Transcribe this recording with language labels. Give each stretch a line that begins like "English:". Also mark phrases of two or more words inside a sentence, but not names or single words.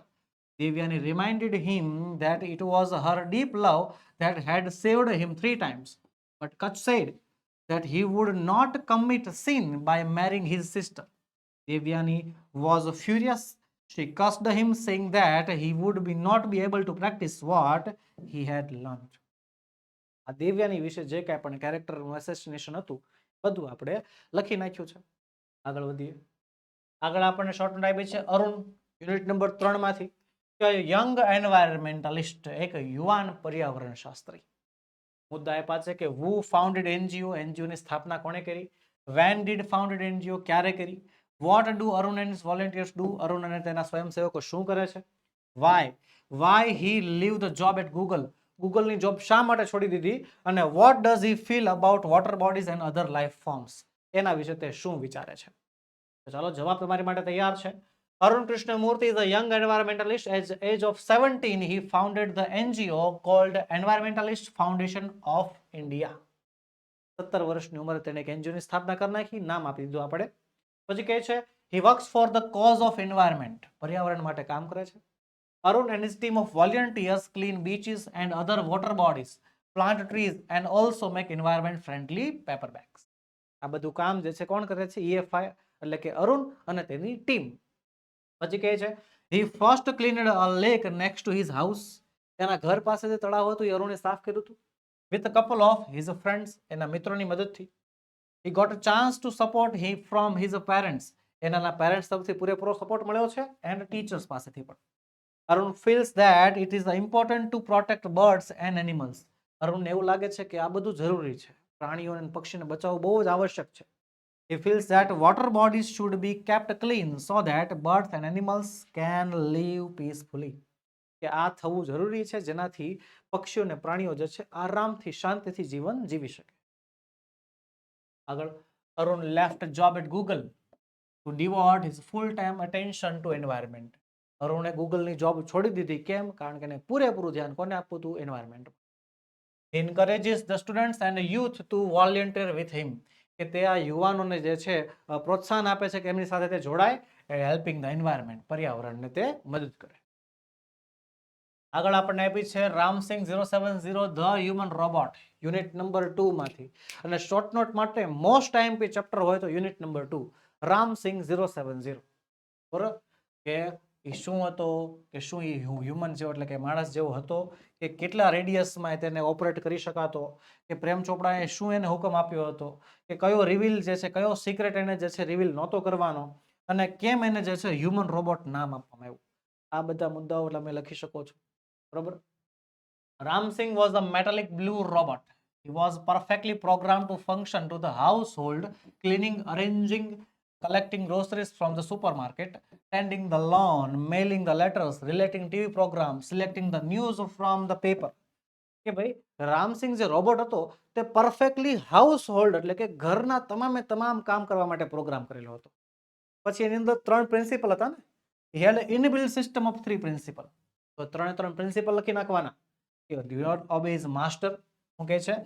English: Devyani reminded him that it was her deep love that had saved him 3 times. But Kutch said that he would not commit sin by marrying his sister. Devyani was furious. She cursed him, saying that he would not be able to practice what he had learned.
Gujarati: આ દેવ્યાની વિશે જે કાંઈ પણ કેરેક્ટરનું એસેસિનેશન હતું બધું આપણે લખી નાખ્યું છે. આગળ વધીએ. આગળ આપણને
English: short note
Gujarati: આપી છે અરુણ યુનિટ નંબર 3 માંથી કે
English: young environmentalist,
Gujarati: એક યુવાન પર્યાવરણ શાસ્ત્રી. મુદ્દા આપ્યા છે કે
English: who founded NGO?
Gujarati: એનજીઓની સ્થાપના કોણે કરી?
English: when did founded NGO?
Gujarati: ક્યારે કરી?
English: what do Arun and volunteers do?
Gujarati: અરુણ અને તેના સ્વયંસેવકો શું કરે છે?
English: why he leave the job at Google?
Gujarati: ગૂગલની જોબ શા માટે છોડી દીધી?
English: અને what does he feel about water bodies and other life forms?
Gujarati: એના વિશે તે શું વિચારે છે? તો ચાલો જવાબ તમારી માટે તૈયાર છે.
English: Arun Krishnamurthy is a young environmentalist. At the age of 17, he founded the NGO called Environmentalist Foundation of India.
Gujarati: 17 વર્ષની ઉંમરે તેણે એક એનજીઓની સ્થાપના કરી નાખી, નામ આપી દીધું આપણે. પછી કહે છે
English: he works for the cause of environment,
Gujarati: પર્યાવરણ માટે કામ કરે છે.
English: Arun and his team of volunteers clean beaches and other water bodies, plant trees and also make environment friendly paper bags.
Gujarati: આ બધું કામ જે છે કોણ કરે છે? EFI એટલે કે અરુણ અને તેની ટીમ. પછી કહે છે
English: he first cleaned a lake next to his house.
Gujarati: તેના ઘર પાસે જે તળાવ હતું એ અરુણે સાફ કર્યું હતું
English: with a couple of his friends,
Gujarati: એના મિત્રોની મદદથી.
English: he got a chance to support him from his parents.
Gujarati: એના પેરેન્ટ્સ તરફથી પૂરેપૂરો સપોર્ટ મળ્યો છે
English: and teachers
Gujarati: પાસેથી પણ.
English: Arun feels that it is important to protect birds and animals.
Gujarati: અરુણને એવું લાગે છે કે આ બધું જરૂરી છે, પ્રાણીઓ અને પક્ષીને બચાવવું બહુ જ આવશ્યક છે.
English: He feels that water bodies should be kept clean so that birds and animals can live peacefully.
Gujarati: કે આ થવું જરૂરી છે જેનાથી પક્ષીઓ અને પ્રાણીઓ જે છે આરામથી શાંતિથી જીવન જીવી શકે. આગળ અરુણ
English: left a job at Google to devote his full-time attention to environment.
Gujarati: અરુણે ગૂગલની જોબ છોડી દીધી. કેમ? કારણ કે એને પૂરેપૂરું ધ્યાન કોને આપવું હતું? એન્વાયરમેન્ટ.
English: He encourages the students and the youth to volunteer with him.
Gujarati: કે તે આ યુવાનોને જે છે પ્રોત્સાહન આપે છે કે એમની સાથે તે જોડાય,
English: helping the environment,
Gujarati: પર્યાવરણને તે મદદ કરે. આગળ આપણને આપી છે રામસિંગ 070 ધ હ્યુમન રોબોટ, યુનિટ નંબર 2 માંથી. અને
English: short note
Gujarati: માટે
English: most IMP chapter
Gujarati: હોય તો યુનિટ નંબર 2 રામસિંગ 070. બરોબર? કે એ શું હતો, કે શું એ હ્યુમન જેવો એટલે કે માણસ જેવો હતો, કે કેટલા રેડિયસમાં તેને ઓપરેટ કરી શકાતો, કે પ્રેમ ચોપડાએ શું એને હુકમ આપ્યો હતો, કે કયો રિવીલ જે છે, કયો સિક્રેટ એને જે છે રિવીલ નહોતો કરવાનો, અને કેમ એને જે છે
English: human robot
Gujarati: નામ આપવામાં આવ્યું. આ બધા મુદ્દાઓ તમે લખી શકો છો. બરોબર?
English: Ramsing was a metallic blue robot. He was perfectly programmed to function to the household, cleaning, arranging, collecting groceries from the supermarket, tending the lawn, mailing the letters, relating TV programs, selecting the news from the paper.
Gujarati: કે ભાઈ રામસિંગ જે રોબોટ હતો તે
English: perfectly house hold
Gujarati: એટલે કે ઘરના તમામે તમામ કામ કરવા માટે પ્રોગ્રામ કરેલો હતો. પછી એની અંદર 3 પ્રિન્સિપલ હતા ને.
English: He had an inbuilt system of 3 પ્રિન્સિપલ.
Gujarati: તો 3 પ્રિન્સિપલ લખી નાખવાના.
English: Do not obey his master.
Gujarati: શું કહે છે?